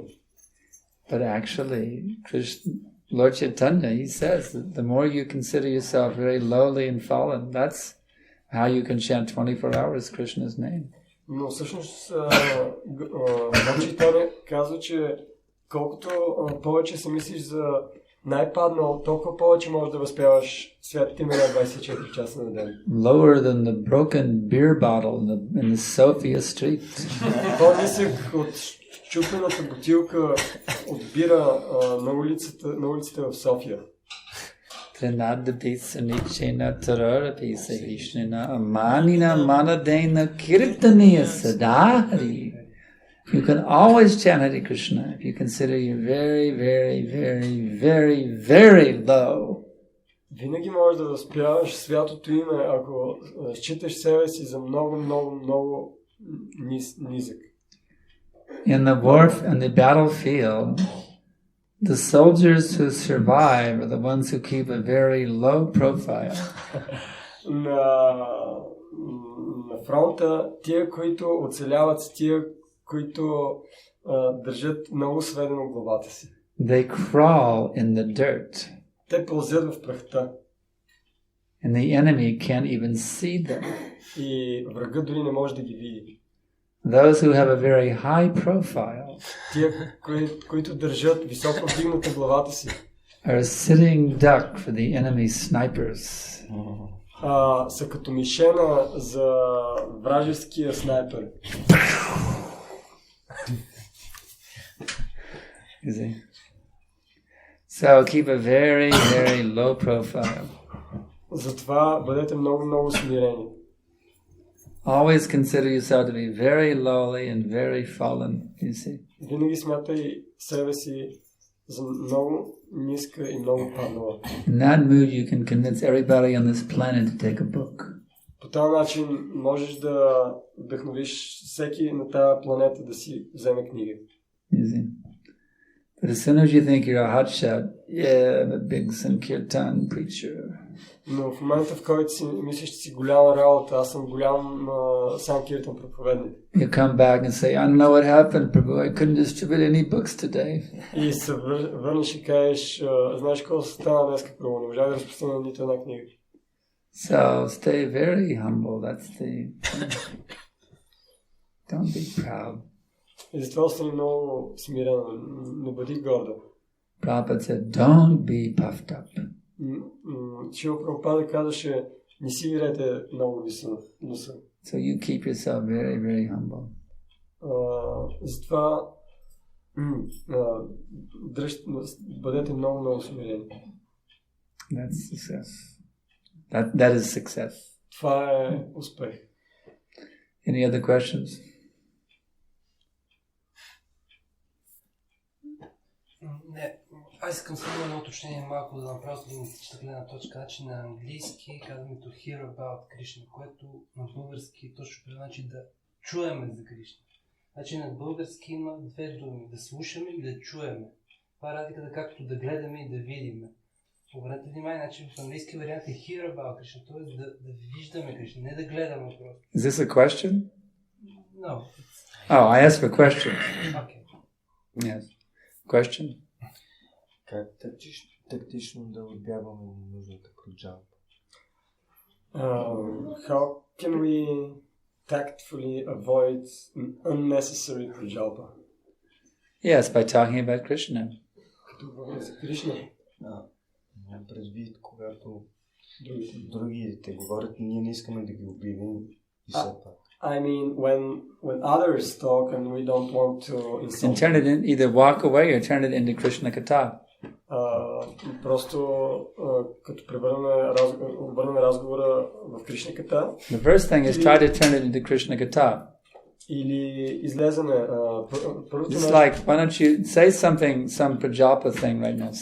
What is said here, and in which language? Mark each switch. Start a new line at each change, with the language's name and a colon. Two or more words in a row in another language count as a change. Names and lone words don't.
English: But actually, Lord Chaitanya, he says that the more you consider yourself very lowly and fallen, that's how you can chant 24 hours Krishna's name.
Bulgarian: Но всъщност Лорд Чайтanya казва, че колкото повече се мислиш за най-паднал, толкова повече можеш да възпяваш святите имена 24 часа на ден.
English: Lower than the broken beer bottle in the Sophia Street.
Bulgarian: По-нисък от чупената бутилка от бира на улицата в София.
Sanskrit: Trinada pisa nichena tarara pisa hishnena amanina manadena kirtaniya sadhari.
English: You can always chant Hare Krishna if you consider you very, very, very, very, very low.
Bulgarian: Винаги можеш да възпяваш святото име, ако считаш себе си за много, много, много низък.
English: In the battlefield, the soldiers who survive are the ones who keep a very low profile.
Bulgarian: На фронта, тия, които оцеляват, с тия, които държат много сведено главата си.
English: They crawl in the dirt.
Bulgarian: Те пълзят в прахта.
English: And the enemy can't even see them.
Bulgarian: И врагът дори не може да ги види.
English: Those who have a very high profile
Bulgarian: Тия, които държат високо вдигната главата си,
English: are a sitting duck for the enemy snipers.
Bulgarian: Са като мишена за вражеския снайпер.
English: You see? So keep a very, very low profile.
Bulgarian: Затова бъдете много смирени.
English: Always consider yourself to be very lowly and very fallen, you see.
Bulgarian: Винаги смятай себе си за много ниска и много паднала.
English: In that mood you can convince everybody on this planet to take a book.
Bulgarian: По този начин можеш да вдъхновиш всеки на тази планета да си вземе книга.
English: You see. But as soon as you think you're a hotshot, yeah, I'm a big Sankirtan preacher.
Bulgarian: Но в момента, в който си мислиш, че си голяма работа, аз съм голям Санкиртан проповедник.
English: You come back and say, I don't know what happened, Prabhu, I couldn't distribute any books today.
Bulgarian: И се върнеш и кажеш, знаеш какво се стана днеска, Прабhu, не можа да разпространя нито една книга.
English: So stay very humble, that's the... Don't be proud.
Bulgarian: И затова остани много смирен, не бъди горда.
English: Prabhupada said, don't be puffed up.
Bulgarian: Шила Прабхупада казваше, не си вирете много носа.
English: So you keep yourself very, very humble.
Bulgarian: Затова бъдете много смирени.
English: That's success. That is success.
Bulgarian: Това е успех.
English: Any other questions?
Bulgarian: Не, аз искам само едно уточнение малко да направя с лингвистична гледна точка. Значи на английски казваме
English: to hear about Krishna,
Bulgarian: което на български точно значи да чуеме за Кришна. Значи на български има две думи, да слушаме и да чуеме. Това е разликата както да гледаме и да видиме. Обърнете внимание, значи в английски вариант е
English: hear about Krishna,
Bulgarian: т.е. да виждаме Кришна, не да гледаме просто.
English: Is this a question? No. Oh, I asked for questions. Okay. Yes. Question?
Bulgarian: Как тактично да отбягваме нужната проджалба?
English: How can we tactfully avoid unnecessary prajalpa? Yes, by talking about Krishna.
Bulgarian: Като говорим за Кришна. Нямам предвид, когато другите говорят, ние не искаме да ги обидим и все пак.
English: I mean, when others talk and we don't want to insult. And turn it in, either walk away or turn it into Krishna Katha.
Bulgarian: Просто като обърнем разговора в Кришна Ката.
English: The first thing is try to turn it into Krishna Katha.
Bulgarian: Или излеземе.
English: It's like, why don't you say something, some prajalpa thing right now.